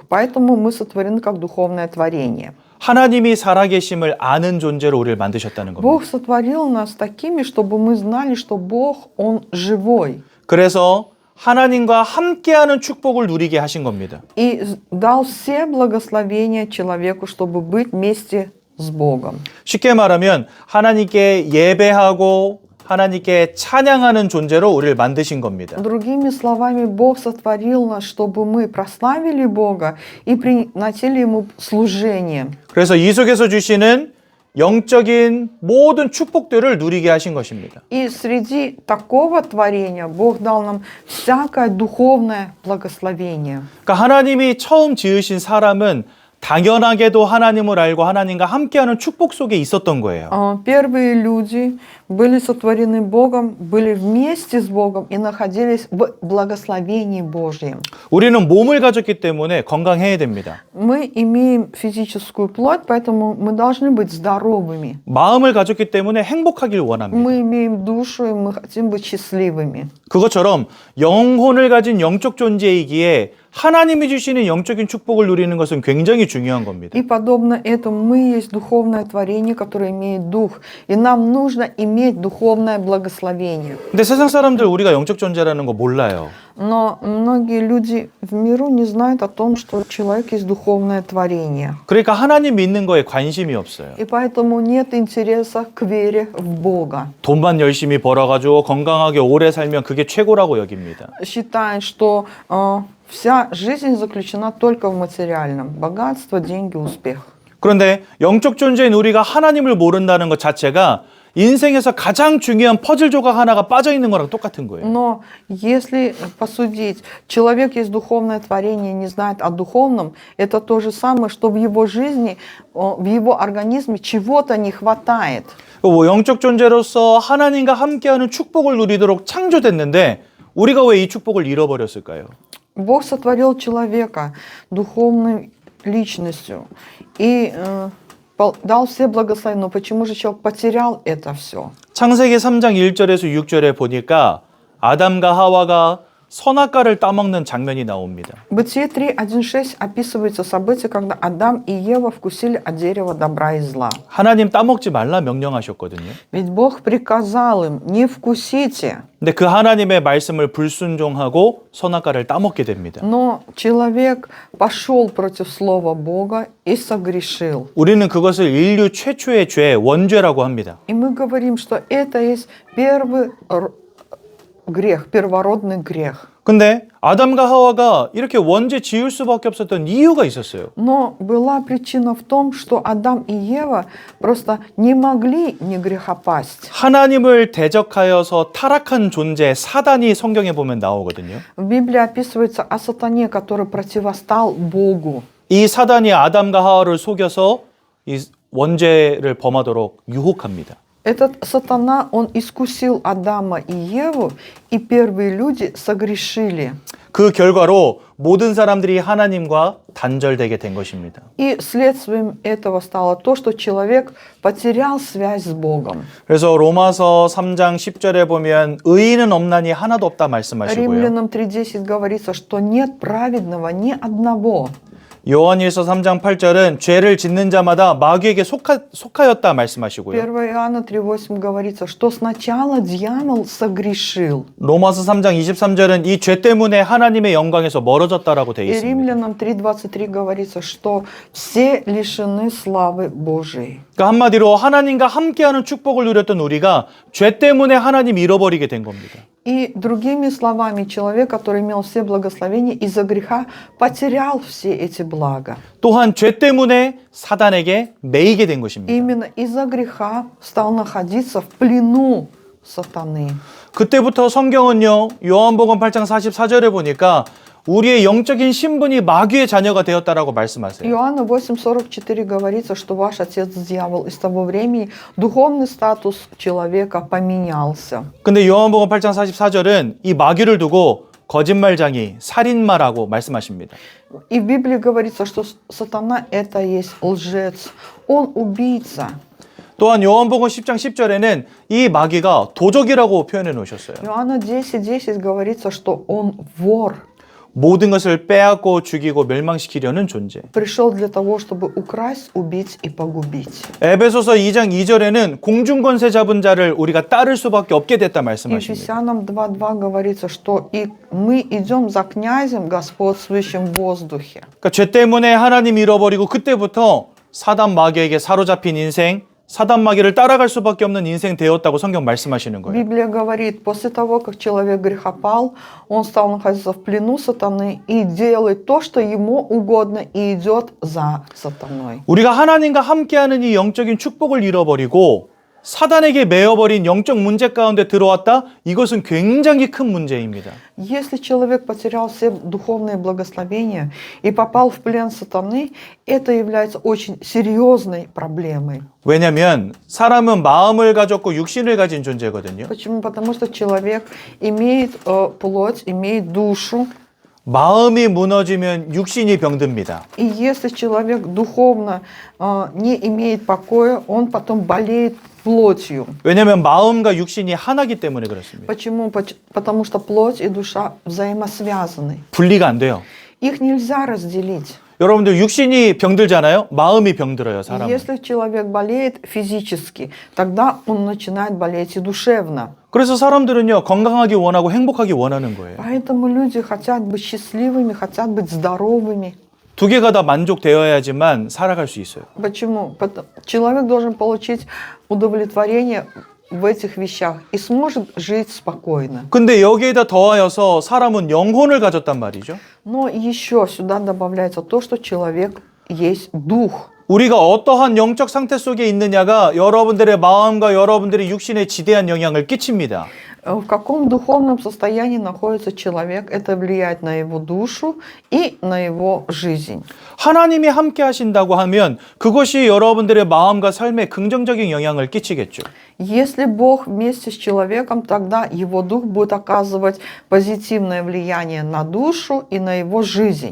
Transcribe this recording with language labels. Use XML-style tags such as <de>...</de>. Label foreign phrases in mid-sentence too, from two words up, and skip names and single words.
<ru>Поэтому мы сотворены как духовное творение.</ru> <ko>하나님이 살아계심을 아는 존재로 우리를 만드셨다는 겁니다.</ko> <ru>Бог сотворил нас такими, чтобы мы знали, что Бог, Он живой.</ru> <ko>그래서 하나님과 함께하는 축복을 누리게 하신 겁니다.</ko> <ru>И дал все благословения человеку, чтобы быть вместе с Богом.</ru> <ko>쉽게 말하면 하나님께 예배하고 하나님께 찬양하는 존재로 우리를 만드신 겁니다.</ko> <ru>Другими словами, Бог сотворил нас, чтобы мы прославили Бога и приносили Ему служение.</ru> <ko>그래서 이 속에서 주시는 영적인 모든 축복들을 누리게 하신 것입니다.</ko> <ru>И среди такого творения Бог дал нам всякое духовное благословение.</ru> <ko>그러니까 하나님이 처음 지으신 사람은 당연하게도 하나님을 알고 하나님과 함께하는 축복 속에 있었던 거예요.</ko> <ru>Первые люди были сотворены Богом, были вместе с Богом и находились в благословении Божьем.</ru> <ko>우리는 몸을 가졌기 때문에 건강해야 됩니다.</ko> <ru>Мы имеем физическую плоть, поэтому мы должны быть здоровыми.</ru> <ko>마음을 가졌기 때문에 행복하길 원합니다.</ko> <ru>Мы имеем душу, и мы хотим быть счастливыми.</ru> <ko>그것처럼 영혼을 가진 영적 존재이기에 하나님이 주시는 영적인 축복을 누리는 것은 굉장히 중요한 겁니다.</ko> <ru>И подобно этому мы есть духовное творение, которое имеет дух. И нам нужно иметь духовное благословение.</ru> <ko>근데 세상 사람들 우리가 영적 존재라는 거 몰라요.</ko> <ru>Но многие люди в миру не знают о том, что человек есть духовное творение.</ru> <ko>그러니까 하나님 믿는 거에 관심이 없어요.</ko> <ru>И поэтому нет интереса к вере в Бога.</ru> <ko>돈만 열심히 벌어가지고 건강하게 오래 살면 그게 최고라고 여깁니다.</ko> <ru>Считают, что вся жизнь заключена только в материальном. Богатство, деньги, успех.</ru> <ko>그런데 영적 존재인 우리가 하나님을 모른다는 것 자체가 인생에서 가장 중요한 퍼즐 조각 하나가 빠져 있는 거랑 똑같은 거예요.</ko> <ru>Но если посудить, человек есть духовное творение, не знает о духовном, это то же самое, что в его жизни, в его организме чего-то не хватает.</ru> <ko>영적 존재로서 하나님과 함께하는 축복을 누리도록 창조됐는데 우리가 왜 이 축복을 잃어버렸을까요?</ko> <ru>Бог сотворил человека духовной личностью и дал все благословения. Но почему же человек потерял это все?</ru> <ko>창세기 3장 1절에서 6절에 보니까 아담과 하와가 선악과를 따먹는 장면이 나옵니다.</ko> <ru>Бытие 3:1-6 описывается событие, когда Адам и Ева вкусили от дерева добра и зла.</ru> <ko>하나님 따먹지 말라 명령하셨거든요.</ko> <ru>Ведь Бог приказал им: не вкусите.</ru> <ko>근데 그 하나님의 말씀을 불순종하고 선악과를 따먹게 됩니다.</ko> <ru>Но человек пошел против слова Бога и согрешил.</ru> <ko>우리는 그것을 인류 최초의 죄, 원죄라고 합니다.</ko> <ru>И мы говорим, что это есть первый грех, первородный грех.</ru> <ko>근데 아담과 하와가 이렇게 원죄 지을 수밖에 없었던 이유가 있었어요.</ko> <ru>Но была причина в том, что Адам и Ева просто не могли не грехопасть.</ru> <ko>하나님을 대적하여서 타락한 존재 사단이 성경에 보면 나오거든요.</ko> <ru>В Библии описывается о сатане, который противостал Богу.</ru> <ko>이 사단이 아담과 하와를 속여서 이 원죄를 범하도록 유혹합니다.</ko> <ru>Этот сатана, он искусил Адама и Еву, и первые люди согрешили.</ru> <ko>그 결과로 모든 사람들이 하나님과 단절되게 된 것입니다.</ko> <ru>И следствием этого стало то, что человек потерял связь с Богом.</ru> <ko>그래서 로마서 3장 10절에 보면 의인은 없나니 하나도 없다 말씀하시고요.</ko> <ru>Римлянам 3:10 говорится, что нет праведного ни одного.</ru> <ko>요한일서 3장 8절은 죄를 짓는 자마다 마귀에게 속하였다 말씀하시고요.</ko> <ru>1 Иоанна 3:8 говорится, что сначала дьявол согрешил.</ru> <ko>로마서 3장 23절은 이 죄 때문에 하나님의 영광에서 멀어졌다라고 되어 И 있습니다.</ko> <ru>Римлянам 3:23 говорится, что все лишены славы Божией.</ru> <ko>그러니까 한마디로 하나님과 함께하는 축복을 누렸던 우리가 죄 때문에 하나님 잃어버리게 된 겁니다.</ko> <ru>И другими словами, человек, который имел все благословения, из-за греха потерял все эти блага.</ru> <ko>또한 죄 때문에 사단에게 매이게 된 것입니다.</ko> <ru>Именно из-за греха стал находиться в плену сатаны.</ru> <ko>그때부터 성경은요, 요한복음 8장 44절에 보니까 우리의 영적인 신분이 마귀의 자녀가 되었다라고 말씀하세요.</ko> <ru>Иоанна 8:44 говорится, что ваш отец дьявол, и с того времени духовный статус человека поменялся.</ru> <ko>근데 요한복음 8장 44절은 이 마귀를 두고 거짓말장이 살인마라고 말씀하십니다.</ko> <ru>И в Библии говорится, что сатана это есть лжец, он убийца.</ru> <ko>또한 요한복음 10장 10절에는 이 마귀가 도적이라고 표현해 놓으셨어요.</ko> <ru>Иоанна 10:10 говорится, что он вор.</ru> <ko>모든 것을 빼앗고 죽이고 멸망시키려는 존재.</ko> <ru>Пришел для того, чтобы украсть, убить и погубить.</ru> <ko>에베소서 2장 2절에는 공중권세 잡은 자를 우리가 따를 수밖에 없게 됐다 말씀하십니다.</ko> <ru>Ефесянам 2:2 говорится, что и мы идем за князем, господствующим в воздухе.</ru> <ko>그러니까 죄 때문에 하나님 잃어버리고 그때부터 사단 마귀에게 사로잡힌 인생, 사단 마귀를 따라갈 수밖에 없는 인생 되었다고 성경 말씀하시는 거예요.</ko> <ru>Библия говорит, после того, как человек грехопал, он стал находиться в плену сатаны и делает то, что ему угодно, и идет за сатаной.</ru> <ko>우리가 하나님과 함께하는 이 영적인 축복을 잃어버리고 사단에게 매여버린 영적 문제 가운데 들어왔다? 이것은 굉장히 큰 문제입니다.</ko> <ru>Если человек потерял все духовные благословения и попал в плен сатаны, это является очень серьезной проблемой.</ru> <ko>왜냐하면 사람은 마음을 가졌고 육신을 가진 존재거든요.</ko> <ru>Почему? Потому что человек имеет плоть, имеет душу.</ru> <ko>마음이 무너지면 육신이 병듭니다.</ko> <ru>И если человек духовно не имеет покоя, он потом болеет плотью.</ru> <ko>왜냐하면 마음과 육신이 하나기 때문에 그렇습니다.</ko> <ru>Почему? Потому что плоть и душа взаимосвязаны.</ru> <ko>분리가 안 돼요.</ko> <ru>Их нельзя разделить.</ru> <ko>여러분들 육신이 병들잖아요. 마음이 병들어요, 사람은.</ko> <ru>Если человек болеет физически, тогда он начинает болеть и душевно.</ru> <ko>그래서 사람들은요, 건강하기 원하고 행복하기 원하는 거예요.</ko> <ru>Поэтому люди хотят быть счастливыми, хотят быть здоровыми.</ru> <ko>두 개가 다 만족되어야지만 살아갈 수 있어요.</ko> <ru>Почему? Человек должен получить удовлетворение в этих вещах и сможет жить спокойно.</ru> <ko>근데 여기에다 더하여서 사람은 영혼을 가졌단 말이죠.</ko> <ru>Но еще сюда добавляется то, что человек есть дух.</ru> <ko>우리가 어떠한 영적 상태 속에 있느냐가 여러분들의 마음과 여러분들의 육신에 지대한 영향을 끼칩니다.</ko> <ru>В каком духовном состоянии находится человек, это влияет на его душу и на его жизнь.</ru> <ko>하나님이 함께 하신다고 하면 그것이 여러분들의 마음과 삶에 긍정적인 영향을 끼치겠죠.</ko> <ru>Если Бог вместе с человеком, тогда его дух будет оказывать позитивное влияние на душу и на его жизнь.</ru>